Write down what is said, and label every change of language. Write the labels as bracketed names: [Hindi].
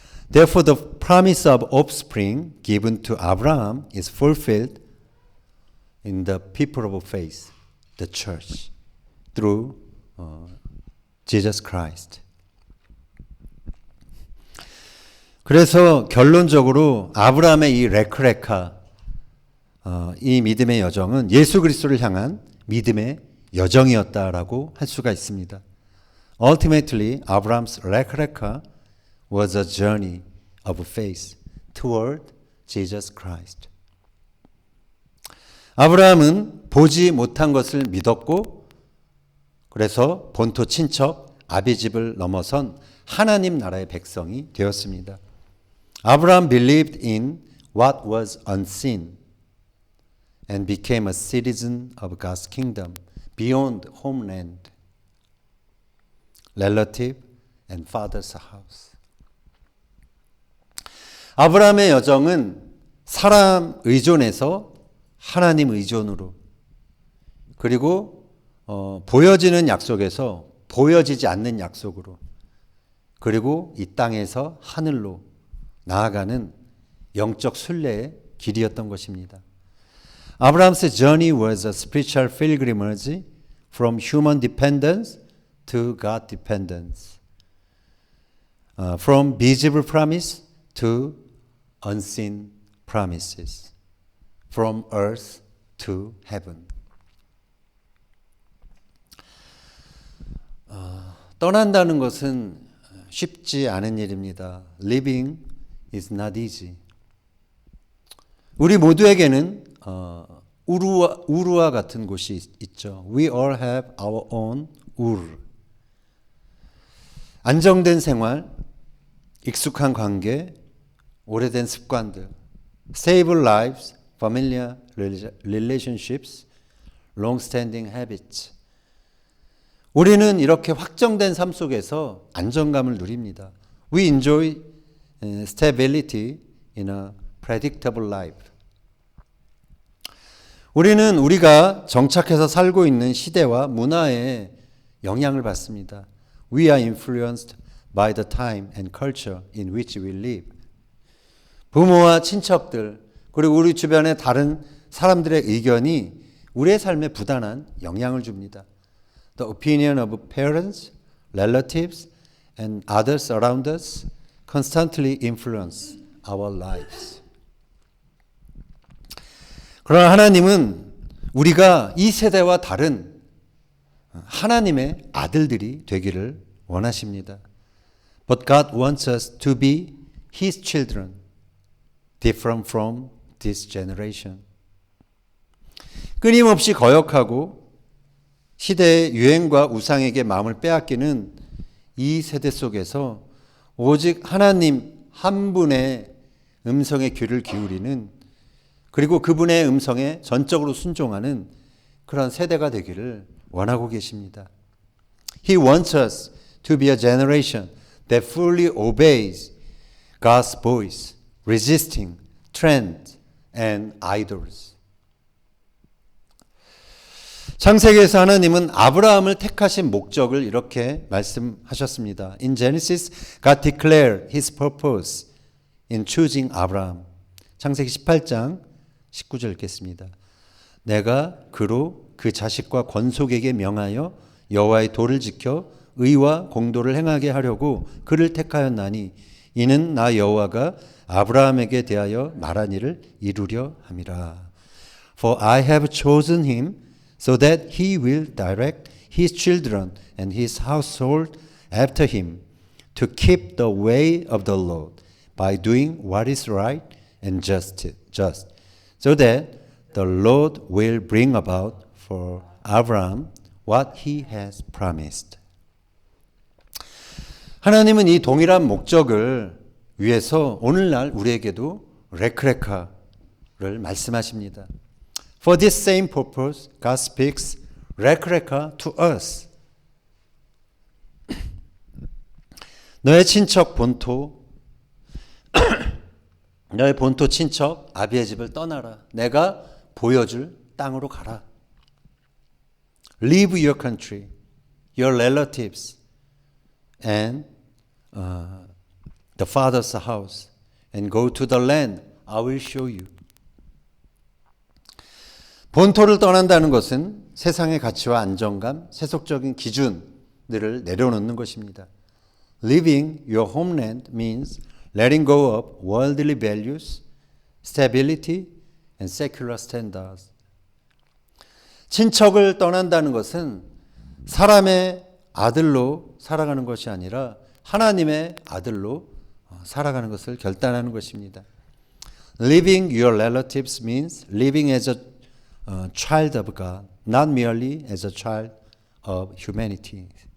[English] Therefore, the promise of offspring given to Abraham is fulfilled in the people of faith, the church, through Jesus Christ. [Korean] 그래서 결론적으로 아브라함의 이 레크레카, 이 믿음의 여정은 예수 그리스도를 향한 믿음의 여정이었다라고 할 수가 있습니다. [English] Ultimately, Abraham's 레크레카 was a journey of faith toward Jesus Christ. [Korean] 아브라함은 보지 못한 것을 믿었고 그래서 본토 친척 아비집을 넘어선 하나님 나라의 백성이 되었습니다. [English] Abraham believed in what was unseen and became a citizen of God's kingdom beyond homeland, relative and father's house. [Korean] 아브라함의 여정은 사람 의존에서 하나님 의존으로 그리고 보여지는 약속에서 보여지지 않는 약속으로 그리고 이 땅에서 하늘로 나아가는 영적 순례의 길이었던 것입니다. [English] Abraham's journey was a spiritual pilgrimage from human dependence to God dependence, from visible promise to unseen promises, from earth to heaven. [Korean] 떠난다는 것은 쉽지 않은 일입니다. [English] Living is not easy. [Korean] 우리 모두에게는 우르와 같은 곳이 있죠. [English] We all have our own ur. [Korean] 안정된 생활, 익숙한 관계, 오래된 습관들, [English] stable lives, familiar relationships, long-standing habits. [Korean] 우리는 이렇게 확정된 삶 속에서 안정감을 누립니다. [English] We enjoy stability in a predictable life. [Korean] 우리는 우리가 정착해서 살고 있는 시대와 문화에 영향을 받습니다. [English] We are influenced by the time and culture in which we live. [Korean] 부모와 친척들 그리고 우리 주변의 다른 사람들의 의견이 우리의 삶에 부단한 영향을 줍니다. [English] The opinion of parents, relatives, and others around us constantly influence our lives. [Korean] 그러나 하나님은 우리가 이 세대와 다른 하나님의 아들들이 되기를 원하십니다. [English] But God wants us to be His children, different from this generation. [Korean] 끊임없이 거역하고 시대의 유행과 우상에게 마음을 빼앗기는 이 세대 속에서 오직 하나님 한 분의 음성에 귀를 기울이는 그리고 그분의 음성에 전적으로 순종하는 그런 세대가 되기를 원하고 계십니다. [English] He wants us to be a generation that fully obeys God's voice, resisting trends and idols. [Korean] 창세기에서 하나님은 아브라함을 택하신 목적을 이렇게 말씀하셨습니다. [English] In Genesis, God declared His purpose in choosing Abraham. [Korean] 창세기 18장 19절 읽겠습니다. 내가 그로 그 자식과 권속에게 명하여 여호와의 도를 지켜 의와 공도를 행하게 하려고 그를 택하였나니 이는 나 여호와가 아브라함에게 대하여 말한 일을 이루려 함이라. [English] For I have chosen him so that he will direct his children and his household after him to keep the way of the Lord by doing what is right and just, so that the Lord will bring about for Abraham what he has promised. [Korean] 하나님은 이 동일한 목적을 위해서 오늘날 우리에게도 레크레카를 말씀하십니다. [English] For this same purpose, God speaks 레크레카 to us. [Korean] 너의 친척 본토, 너의 본토 친척 아비의 집을 떠나라. 내가 보여줄 땅으로 가라. [English] Leave your country, your relatives, and the father's house, and go to the land I will show you. [Korean] 본토를 떠난다는 것은 세상의 가치와 안정감, 세속적인 기준들을 내려놓는 것입니다. [English] Leaving your homeland means letting go of worldly values, stability, and secular standards. [Korean] 친척을 떠난다는 것은 사람의 아들로 살아가는 것이 아니라 하나님의 아들로 살아가는 것을 결단하는 것입니다. [English] Living your relatives means living as a child of God, not merely as a child of humanity.